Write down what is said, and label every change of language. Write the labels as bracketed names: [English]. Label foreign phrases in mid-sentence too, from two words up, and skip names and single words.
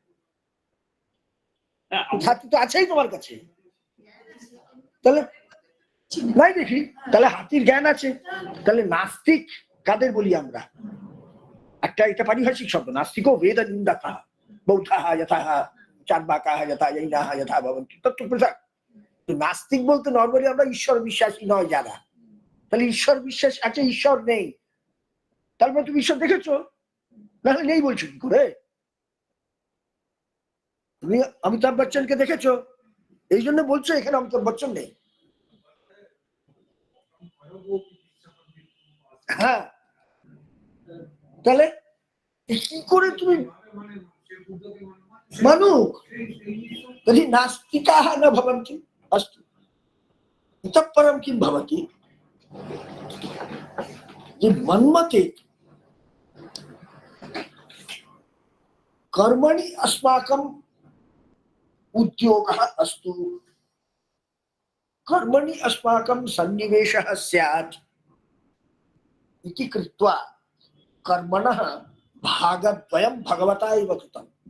[Bangla] হাতি তো আছেই তোমার কাছে, তাহলে নাই দেখি, তাহলে হাতির জ্ঞান আছে, তাহলে নাস্তিক কাদের বলি আমরা? একটা এটা পারিভাষিক শব্দ, [Sanskrit] নাস্তিকও বেদ নিন্দাকাः বৌদ্ধাः যথাः চার্বাকাः यथा जैनाः यथा भवन्ति तत्तु पृथक्। [Bangla] তো নাস্তিক বলতে নরমালি আমরা ঈশ্বর বিশ্বাসী নয় যারা, তাহলে ঈশ্বর বিশ্বাস আছে ঈশ্বর নেই, তারপর তুমি ঈশ্বর দেখেছো? নাহলে নেই বলছো কি করে? তুমি অমিতাভ বচ্চনকে দেখেছো, এই জন্য বলছো এখানে অমিতাভ বচ্চন নেই। হ্যাঁ, তাহলে কি করে তুমি মানুক? [Sanskrit] तर्हि नास्तिकाः न भवन्ति। अस्तु, इतः परं किं भवति? ये मन्मते कर्मणि अस्माकम् उद्योगः अस्तु, कर्मणि अस्माकं सन्निवेशः स्यात् इति कृत्वा कर्मणः भागद्वयं भगवता एव कृतम्।